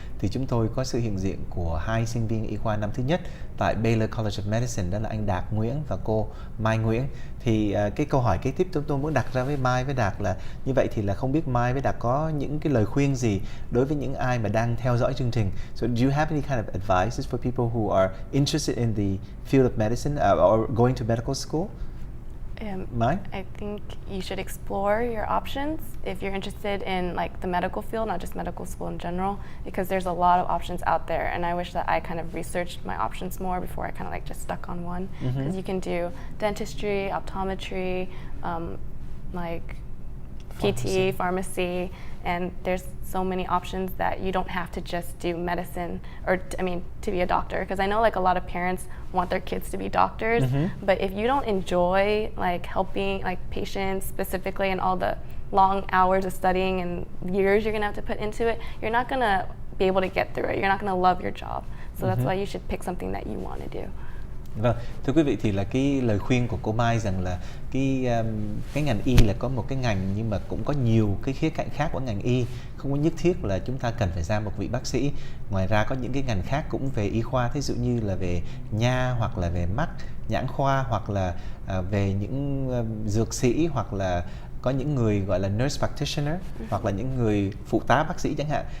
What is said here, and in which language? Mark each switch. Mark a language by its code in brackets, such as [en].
[vi] Thì chúng tôi có sự hiện diện của hai sinh viên y khoa năm thứ nhất tại Baylor College of Medicine, đó là anh Đạt Nguyễn và cô Mai Nguyễn. Thì cái câu hỏi kế tiếp chúng tôi muốn đặt ra với Mai với Đạt là như vậy thì là không biết Mai với Đạt có những cái lời khuyên gì đối với những ai mà đang theo dõi chương trình. [en] So do you have any kind of advices for people who are interested in the field of medicine or going to medical school? Mai? I think you should explore your options if you're interested in like the medical field, not just medical school in general, because there's a lot of options out there, and I wish that I kind of researched my options more before I kind of like just stuck on one. Because you can do dentistry, optometry, like PT, pharmacy, and there's so many options that you don't have to just do medicine or to be a doctor, because I know like a lot of parents want their kids to be doctors, but if you don't enjoy like helping like patients specifically and all the long hours of studying and years you're gonna have to put into it, you're not gonna be able to get through it. You're not gonna love your job. So that's why you should pick something that you want to do. [vi] Vâng, thưa quý vị, thì là cái lời khuyên của cô Mai rằng là cái ngành y là có một cái ngành nhưng mà cũng có nhiều cái khía cạnh khác của ngành y, không có nhất thiết là chúng ta cần phải ra một vị bác sĩ. Ngoài ra có những cái ngành khác cũng về y khoa, thí dụ như là về nha, hoặc là về mắt, nhãn khoa, hoặc là về những dược sĩ, hoặc là có những người gọi là nurse practitioner, hoặc là những người phụ tá bác sĩ chẳng hạn.